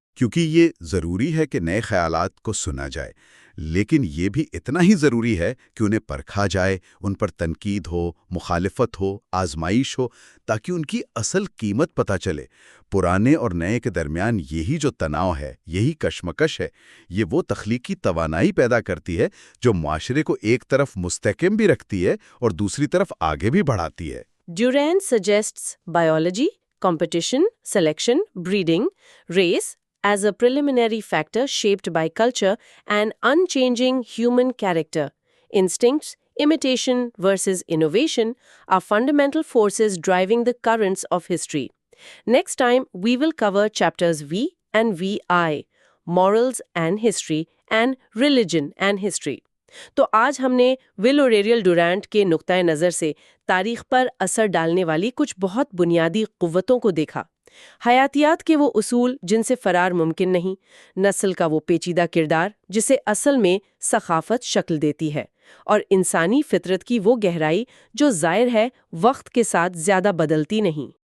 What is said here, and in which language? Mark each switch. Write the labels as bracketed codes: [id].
[ur] کیونکہ یہ ضروری ہے کہ نئے خیالات کو سنا جائے، لیکن یہ بھی اتنا ہی ضروری ہے کہ انہیں پرکھا جائے، ان پر تنقید ہو، مخالفت ہو، آزمائش ہو، تاکہ ان کی اصل قیمت پتہ چلے۔ پرانے اور نئے کے درمیان یہی جو تناؤ ہے، یہی کشمکش ہے، یہ وہ تخلیقی توانائی پیدا کرتی ہے جو معاشرے کو ایک طرف مستحکم بھی رکھتی ہے اور دوسری طرف آگے بھی بڑھاتی ہے۔ [en] Durant suggests biology, competition, selection, breeding, race as a preliminary factor shaped by culture and unchanging human character. Instincts, imitation versus innovation are fundamental forces driving the currents of history. Next time, we will cover chapters V and VI, morals and history, and religion and history. [ur] تو آج ہم نے ول اور aerial ڈورانٹ کے نقطۂ نظر سے تاریخ پر اثر ڈالنے والی کچھ بہت بنیادی قوتوں کو دیکھا۔ حیاتیات کے وہ اصول جن سے فرار ممکن نہیں، نسل کا وہ پیچیدہ کردار جسے اصل میں ثقافت شکل دیتی ہے، اور انسانی فطرت کی وہ گہرائی جو ظاہر ہے وقت کے ساتھ زیادہ بدلتی نہیں۔